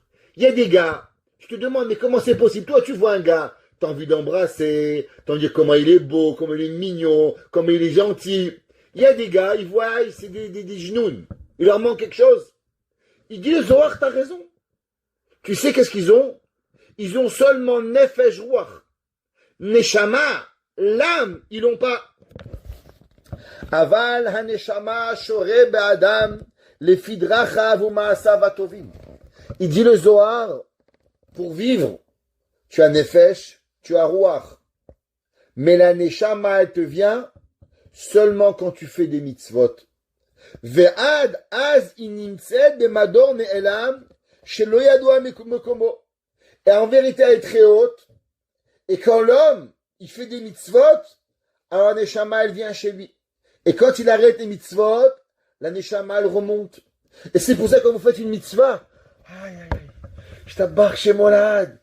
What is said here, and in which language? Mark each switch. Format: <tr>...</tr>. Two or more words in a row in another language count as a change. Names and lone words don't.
<fr>Il y a des gars, tu te demandes, mais comment c'est possible? Toi, tu vois un gars, t'as envie d'embrasser, t'as envie de dire comment il est beau, comment il est mignon, comment il est gentil. Il y a des gars, ils voient, c'est des genoux. Il leur manque quelque chose. Il dit, le Zohar, t'as raison. Tu sais qu'est-ce qu'ils ont? Ils ont seulement</fr> <he>נפש רוח.</he> <fr>Neshama, l'âme, ils l'ont pas.</fr> <he>אבל הנשמה שורה באדם לפי דרכיו ומעשיו הטובים.</he> <fr>Il dit le Zohar, pour vivre, tu as Nefesh, tu as Ruach. Mais la Neshama, elle te vient seulement quand tu fais des mitzvot.</fr> <he>ועד אז היא נמצאת במדור נעלם שלא ידוע מקומו.</he> <fr>Et en vérité, elle est très haute. Et quand l'homme, il fait des mitzvot, alors la neshama, elle vient chez lui. Et quand il arrête les mitzvot, la neshama, elle remonte. Et c'est pour ça que quand vous faites une mitzvah, aïe, aïe, aïe, je t'abarque chez Molad.</fr>